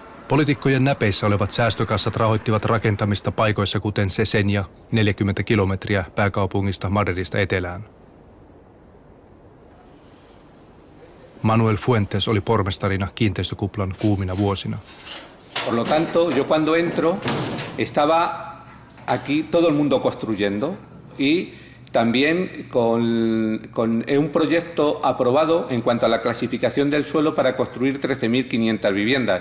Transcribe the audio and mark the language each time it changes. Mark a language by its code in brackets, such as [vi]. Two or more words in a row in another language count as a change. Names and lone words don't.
[fi] Poliitikkojen näpeissä olevat säästökassat rahoittivat rakentamista paikoissa kuten Sesenia, 40 kilometriä pääkaupungista Madridista etelään. Manuel Fuentes oli pormestarina kiinteistökuplan kuumina vuosina. [es] Por lo tanto, yo cuando entro estaba aquí todo el mundo construyendo y también con un proyecto aprobado en cuanto a la clasificación del suelo para construir 13.500 viviendas.